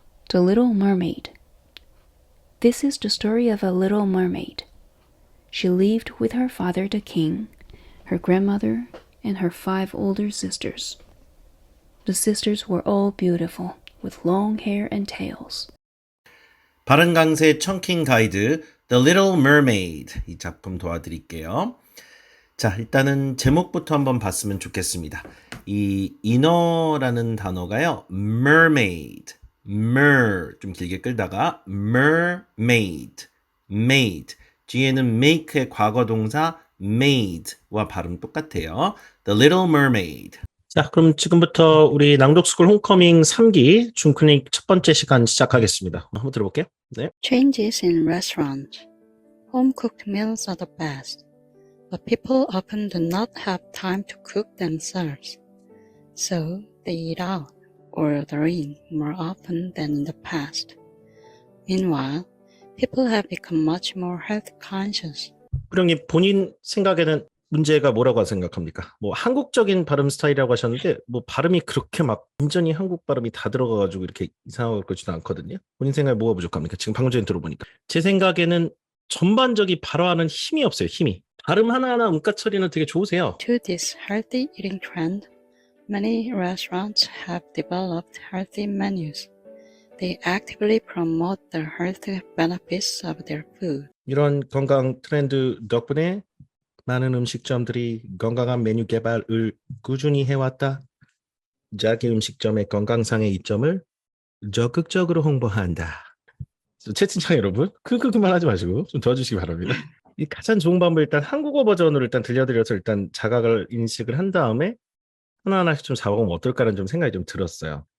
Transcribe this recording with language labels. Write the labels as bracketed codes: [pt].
[en] The Little Mermaid. This is the story of a little mermaid. She lived with her father the king, her grandmother, and her 5 older sisters. The sisters were all beautiful, with long hair and tails. [ko] 발음 강세 청킹 가이드 The Little Mermaid 이 작품 도와드릴게요. 자, 일단은 제목부터 한번 봤으면 좋겠습니다. 이 inner라는 단어가요. mermaid, 좀 길게 끌다가 mermaid, made. 뒤에는 make의 과거 동사 made와 발음 똑같아요. [en] The Little Mermaid. [ko] 자, 그럼 지금부터 우리 낭독스쿨 홈커밍 3기 중클릭 첫 번째 시간 시작하겠습니다. 한번 들어볼게요. 네. [en] Changes in restaurants. Home-cooked meals are the best, but people often do not have time to cook themselves. So they eat out or order in more often than in the past. Meanwhile, people have become much more health conscious. [ko] 부령님 본인 생각에는 문제가 뭐라고 생각합니까? 뭐 한국적인 발음 스타일이라고 하셨는데 뭐 발음이 그렇게 막 완전히 한국 발음이 다 들어가가지고 이렇게 이상하고 그러지도 않거든요. 본인 생각에 뭐가 부족합니까? 지금 방금 전에 들어보니까 제 생각에는 전반적인 발화하는 힘이 없어요. 힘이. 발음 하나하나 음가 처리는 되게 좋으세요. [en] To this healthy eating trend, many restaurants have developed healthy menus. They actively promote the health benefits of their food. [ko] 이런 건강 트렌드 덕분에 많은 음식점들이 건강한 메뉴 개발을 꾸준히 해왔다. 자기 음식점의 건강상의 이점을 적극적으로 홍보한다. 채팅창 여러분, 그만 하지 마시고 좀 도와주시기 바랍니다. 이 가장 좋은 방법은 일단 한국어 버전으로 일단 들려드려서 일단 자각을 인식을 한 다음에 하나하나씩 좀 잡아보면 어떨까라는 좀 생각이 좀 들었어요.